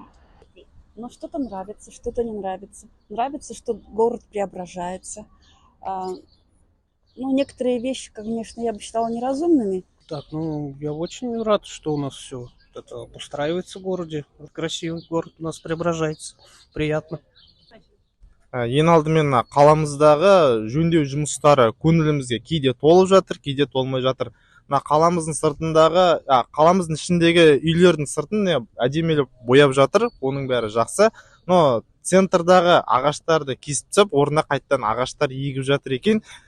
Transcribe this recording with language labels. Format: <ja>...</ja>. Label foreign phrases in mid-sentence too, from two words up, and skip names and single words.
<ru>Но что-то нравится, что-то не нравится. Нравится, что город преображается. Некоторые вещи, конечно, я бы считала неразумными. Так, я очень рад, что у нас все это обустраивается в городе. Красивый город у нас преображается. Приятно.</ru> <kk>Ең алдымен қаламыздағы жөндеу жұмыстары көңілімізге кейде толып жатыр, кейде толмай жатыр. Қаламыздың сыртындағы, қаламыздың ішіндегі үйлердің сыртын әдемелеп бояп жатыр, оның бәрі жақсы. Но центрдағы ағаштарды кесіп тастап, орнына қайтадан ағаштар егіп жатыр екен.</kk>